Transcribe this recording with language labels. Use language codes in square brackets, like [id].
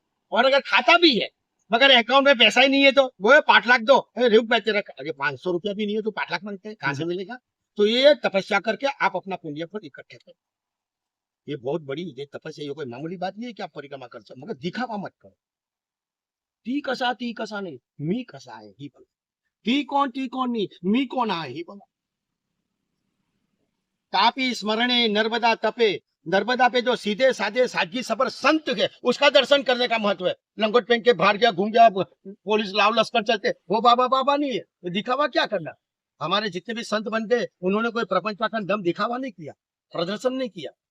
[hi] और अगर खाता भी है मगर अकाउंट में पैसा ही नहीं है तो वो है 5 लाख दो, रुक बैठे रख, अरे 500 रुपया भी नहीं है तो 5 लाख मांगते हैं, कहाँ से मिलेगा? तो ये तपस्या करके आप अपना पुण्य फल इकट्ठे करो। ये बहुत बड़ी ये तपस्या, ये कोई मामूली बात नहीं है कि आप परिक्रमा कर सकते, मगर दिखावा मत करो। [mr] ती कसा नहीं, मी कसा आहे ही बघा। ती कौन नहीं, मी कौन आहे ही बघा। [hi] तापी स्मरणे नर्मदा तपे, नर्मदा पे जो सीधे साधे सादगी सबर संत है उसका दर्शन करने का महत्व है। लंगोट पहन के बाहर गया, घूम गया, पुलिस लाव लश्कर चलते, वो बाबा बाबा नहीं है, तो दिखावा क्या करना। हमारे जितने भी संत बनते उन्होंने कोई प्रपंच का दम दिखावा नहीं किया, प्रदर्शन नहीं किया।